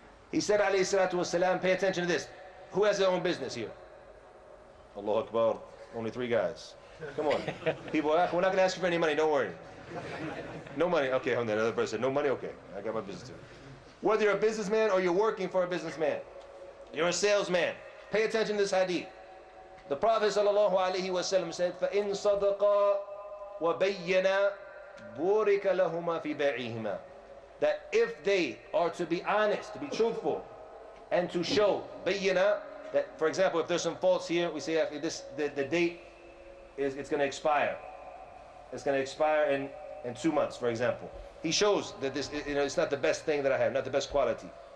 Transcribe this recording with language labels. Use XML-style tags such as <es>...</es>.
<en>He said, alayhi salatu wasalam, pay attention to this. Who has their own business here? Allahu Akbar. Only 3 guys. Come on. People, we're not going to ask you for any money, don't worry. No money. Okay, the other person said, no money? Okay, I got my business too. Whether you're a businessman or you're working for a businessman, you're a salesman, pay attention to this hadith. The Prophet sallallahu alaihi wasallam said,</en> <ar>فَإِن صَدَقَا وَبَيَّنَا بُورِكَ لَهُمَا فِي بَيْعِهِمَا.</ar> <en>That if they are to be honest, to be truthful, and to show, bayyana, that, for example, if there's some faults here, we say the date is it's going to expire. It's going to expire in 2 months, for example. He shows that this, it's not the best thing that I have, not the best quality.</en>